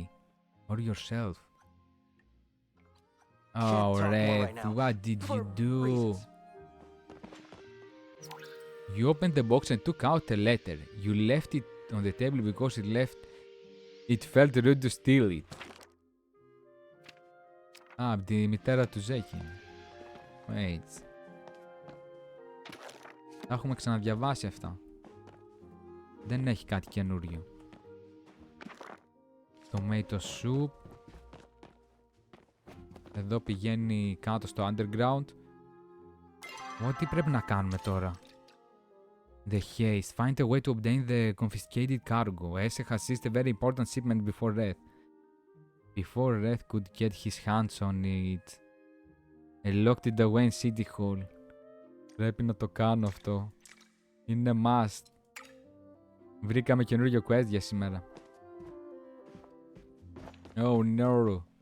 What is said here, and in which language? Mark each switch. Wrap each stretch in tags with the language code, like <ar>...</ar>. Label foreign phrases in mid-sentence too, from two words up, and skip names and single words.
<en>Or yourself. Oh, Red, what did you do? You opened the box and took out a letter. You left it on the table because it felt rude to steal it.</en> <el>Από τη μητέρα του Ζέκη.</el> <en>Wait.</en> <el>Τα έχουμε ξαναδιαβάσει αυτά. Δεν έχει κάτι καινούριο.</el> <en>Tomato soup.</en> <el>Εδώ πηγαίνει κάτω στο underground. Τι πρέπει να κάνουμε τώρα?</el> <en>The haste. Find a way to obtain the confiscated cargo. Ese has seized a very important shipment before Wraith. Before Wraith could get his hands on it. I locked it away in City Hall.</en> <el>Πρέπει να το κάνω αυτό. Είναι must. Βρήκαμε καινούργιο quest για σήμερα.</el> <en>Oh no.</en>